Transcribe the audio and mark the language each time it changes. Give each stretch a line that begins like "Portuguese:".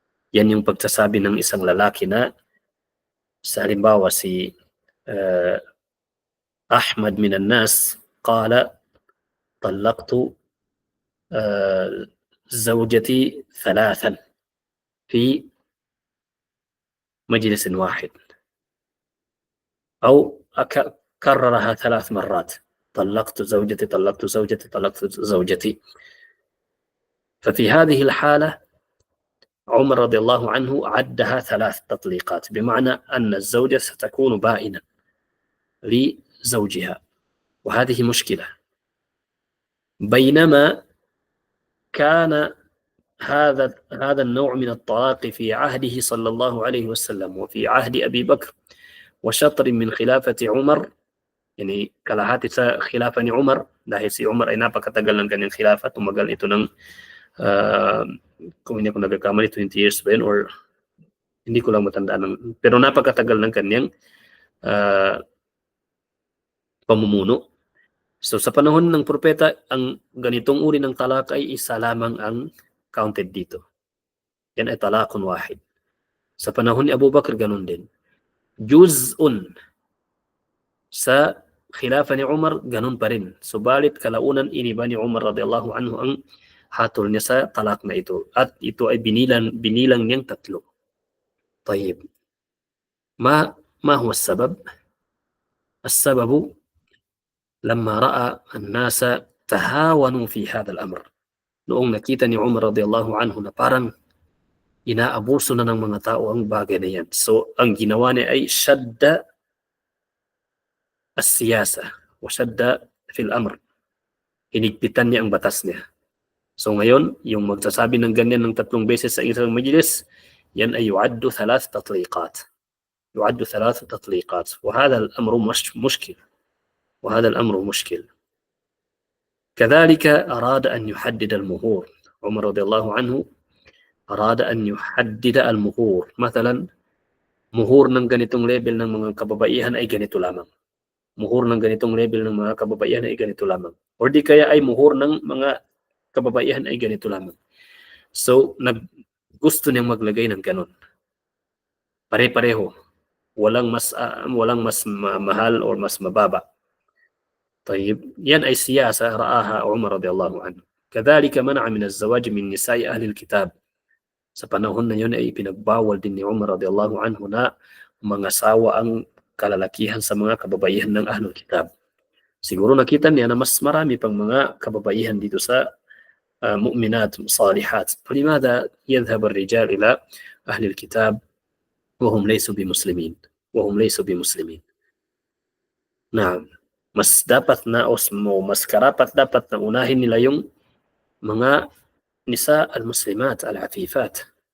Filipino: Yan yung pagsasabi ng isang lalaki na sa halimbawa si Ahmad
Arabic: min an-nas qala طلقت زوجتي ثلاثا في مجلس واحد أو كررها 3 مرات طلقت زوجتي طلقت زوجتي طلقت زوجتي. ففي هذه الحالة عمر رضي الله عنه عدها 3 تطليقات، بمعنى أن الزوجة ستكون بائنة لزوجها، وهذه مشكلة. بينما كان هذا النوع من الطلاق في عهده صلى الله عليه وسلم وفي عهد أبي بكر وشطر من خلافة عمر، يعني
Filipino: kalahati sa khilafa ni Umar, dahil si Umar ay napakatagal ng kanyang khilafa, tumagal ito ng kung hindi ko nagkakamali 20 years ba yun, or hindi ko lang matandaan, pero napakatagal ng kanyang pamumuno. So sa panahon ng propeta, ang ganitong uri ng talak ay isa lamang ang counted dito. Yan ay talakun wahid. Sa panahon ni Abu Bakr, ganun din. Juz'un. Sa khilafa ni Umar, ganun pa rin. Subalit kalaunan iniba ni Umar radiyallahu anhu ang hatol niya sa talak na ito. At ito ay binilang niyang 3.
Arabic: طيب ما هو السبب؟ السبب لما رأى الناس تهاونوا في هذا الأمر.
Filipino: Noong nakita ni Umar radiyallahu anhu na parang inaabuso na ng mga tao ang bagay na yan. So, ang ginawa niya ay
Arabic: shadda as-siyasa
Filipino: o
Arabic: shadda fil amr.
Filipino: Hinigpitan niya ang batas niya. So ngayon, yung magsasabi ng ganyan ng 3 beses sa isang majlis, yan ay
Arabic: yu'addu 3 tatliqat. يعد 3 تطليقات وهذا الأمر مشكل وهذا الأمر مشكل. كذلك أراد أن يحدد المهور. عمر رضي الله عنه أراد أن يحدد المهور.
Filipino: مثلا muhur ng ganitong level ng mga kababaihan ay ganito lamang. Muhur ng ganitong level ng mga kababaihan ay ganito lamang. Or di kaya ay muhur ng mga kababaihan ay ganito lamang. So, gusto niyang maglagay ng ganon. Pare-pareho. Walang mas mahal or mas mababa. طيب yan ay
Arabic: siyasa ra'aha
Filipino: Umar radiyallahu anhu.
Arabic: كذلك منع من الزواج من نساء أهل الكتاب.
Filipino: Sa panahon na yun ay pinagbawal din ni Umar radiyallahu anhu na mangasawa ang kalalakihan sa mga kababaihan ng Ahlul Kitab. Siguro nakita niya na mas marami pang mga kababaihan dito sa mu'minat, salihat.
Arabic: فلماذا يذهب الرجال إلى أهل الكتاب وهم ليسوا بمسلمين
Filipino: na mas dapat na mas karapat dapat na unahin nila yung mga
Arabic: nisa al-muslimat, al-afifat.